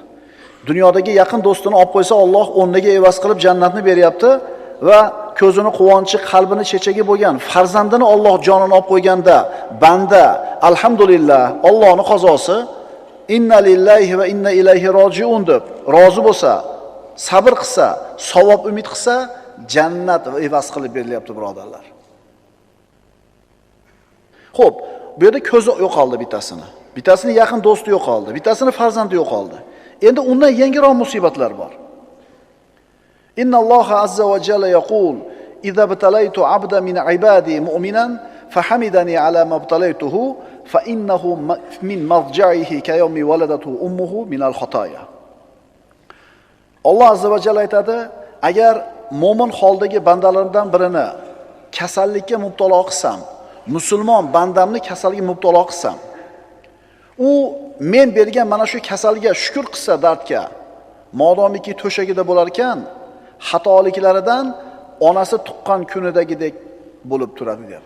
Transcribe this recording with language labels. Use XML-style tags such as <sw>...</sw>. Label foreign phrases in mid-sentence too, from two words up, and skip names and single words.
<uz>Dunyodagi yaqin do'stini olib qo'ysa, Alloh o'rniga evaz qilib jannatni beryapti va ko'zini quvonchi, qalbini chechagi bo'lgan farzandini Alloh jonini olib qo'yganda, banda alhamdulillah, Allohning qazosi,</uz> <ar>إنا لله وإنا إليه راجعون</ar> <uz>deb rozi bo'lsa, sabr qilsa, savob umid qilsa, jannat evaz qilib berilyapti, birodarlar. Xo'p, bu yerda ko'zi yo'qoldi bittasini. Bittasini yaqin do'sti yo'qoldi, bittasini farzandi yo'qoldi. Endi undan yangiroq musibatlar bor.</uz> <ar>إن الله عز وجل يقول إذا ابتليت عبدا من عبادي مؤمنا فحمدني على ما ابتليته فإنه من مضجعه كيوم ولدته أمه من الخطايا."</ar> <uz>Alloh</uz> <ar>عز وجل</ar> <uz>aytadi, agar mo'min holdagi bandalarimdan birini kasallikka mubtalo qilsam, musulmon bandamni kasallikka mubtalo qilsam, u men bergan mana shu kasalga shukr qilsa dardga, modomiki to'shagida bo'lar ekan, xatoliklaridan onasi tuqqan kunidagidek bo'lib turadi deyapti.</uz>